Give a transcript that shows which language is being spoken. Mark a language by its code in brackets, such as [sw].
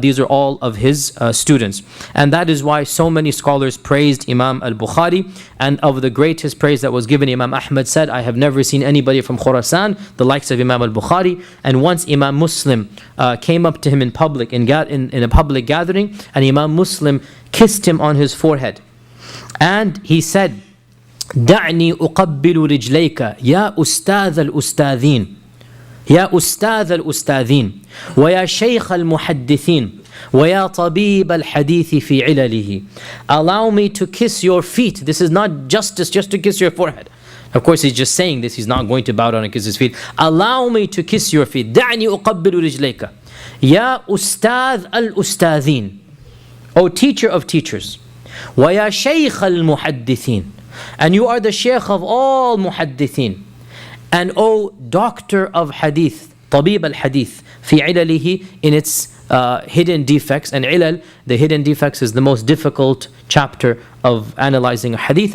[en] These are all of his students. And that is why so many scholars praised Imam al-Bukhari. And of the greatest praise that was given, Imam Ahmad said, I have never seen anybody from Khurasan, the likes of Imam al-Bukhari. And once Imam Muslim came up to him in public, in a public gathering, and Imam Muslim kissed him on his forehead. And he said, [ar] دعني أقبل رجليك يا أستاذ الأستاذين يا أستاذ الأستاذين ويا شيخ المحدثين وَيَا طَبِيبَ الْحَدِيثِ فِي عِلَلِهِ. [en] Allow me to kiss your feet. This is not justice just to kiss your forehead. Of course, he's just saying this. He's not going to bow down and kiss his feet. Allow me to kiss your feet. [ar] دعني أقبل رجليك يا أستاذ الأستاذين. [en] O teacher of teachers. [ar] وَيَا شَيْخَ الْمُحَدِّثِينَ. [en] And you are the sheikh of all muhaddithin. And O doctor of hadith, [ar] طبيب الحديث في علله, [en] in its hidden defects. And ilal, the hidden defects, is the most difficult chapter of analyzing a hadith.